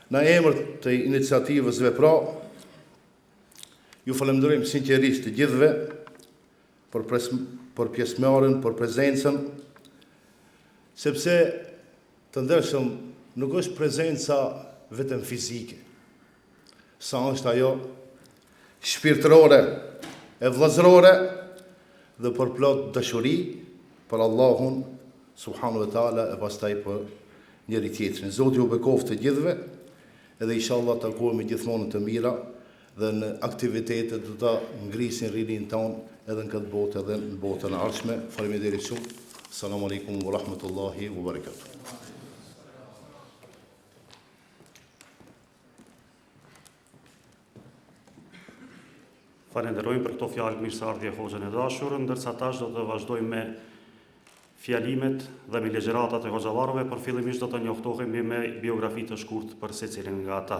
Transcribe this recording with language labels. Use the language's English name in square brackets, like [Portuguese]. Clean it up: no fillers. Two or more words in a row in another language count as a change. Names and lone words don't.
[Albanian] Në emër të iniciativës Vepra, ju falenderojmë sinqerisht të gjithëve për pjesëmarrjen, për prezencën, sepse të ndershëm nuk është prezenca vetëm fizike, sa është ajo shpirtërore e vëllazërore dhe për plot dashuri për Allahun [Arabic] سبحانه وتعالى [Albanian] e pastaj për njëri tjetrin. Zoti ju bekoftë të gjithëve, edhe inshallah takohemi gjithmonë të mira dhe në aktivitetet do ta ngrisin rinin tonë edhe në këtë botë edhe në botën e ardhshme. Faleminderit shumë. [Arabic] السلام عليكم ورحمة الله وبركاته. [Albanian] Falenderojmë për këto fjalë mirëseardhje hoxhën e dashur, ndërsa tash do të vazhdojmë me fjalimet dhe me legjeratat e hoxhallarëve, por fillimisht do të njoftohemi me biografi të shkurtë për secilin nga ata.